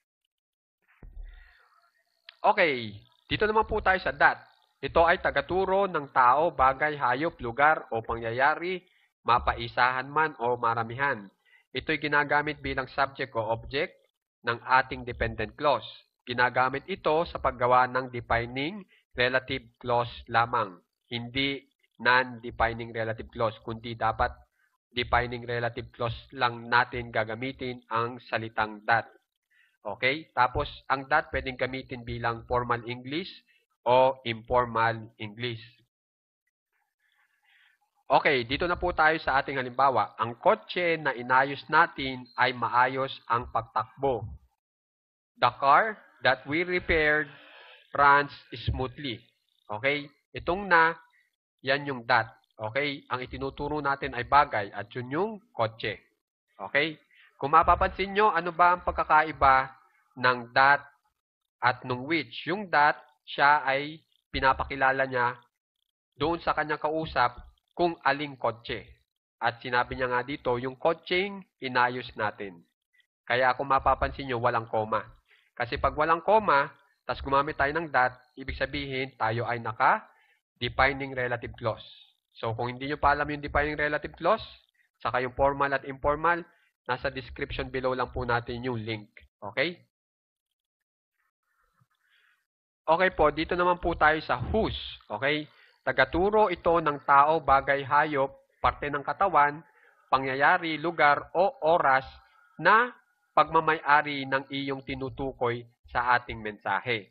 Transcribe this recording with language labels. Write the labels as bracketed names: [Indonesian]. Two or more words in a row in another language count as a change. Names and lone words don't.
[Filipino] Okay, dito naman po tayo sa that. Ito ay tagaturo ng tao, bagay, hayop, lugar o pangyayari, mapaisahan man o maramihan. Ito'y ginagamit bilang subject o object ng ating dependent clause. Ginagamit ito sa paggawa ng [English] defining relative clause [Filipino] lamang. [English] Hindi non-defining relative clause, [Filipino] kundi dapat [English] defining relative clause [Filipino] lang natin gagamitin ang salitang that. Okay? Tapos, ang that pwedeng gamitin bilang [English] formal English [Filipino] o [English] informal English. [Filipino] Okay, dito na po tayo sa ating halimbawa. Ang kotse na inayos natin ay maayos ang pagtakbo. [English] The car that we repaired runs smoothly. [Filipino] Okay? Itong na, yan yung that. Okay? Ang itinuturo natin ay bagay at yun yung kotse. Okay? Kung mapapansin nyo, ano ba ang pagkakaiba ng that at nung which? Yung that, siya ay pinapakilala niya doon sa kanyang kausap kung aling kotse. At sinabi niya nga dito, yung kotseng inayos natin. Kaya kung mapapansin nyo, walang koma. Kasi pag walang koma, tas gumamit tayo ng that, ibig sabihin, tayo ay naka- [English] defining relative clause. [Filipino] So, kung hindi nyo pa alam yung [English] defining relative clause, [Filipino] saka yung formal at informal, nasa [English] description below [Filipino] lang po natin yung link. Okay? Okay po, dito naman po tayo sa whose. Okay? Tagaturo ito ng tao, bagay, hayop, parte ng katawan, pangyayari, lugar o oras na pagmamay-ari ng iyong tinutukoy sa ating mensahe.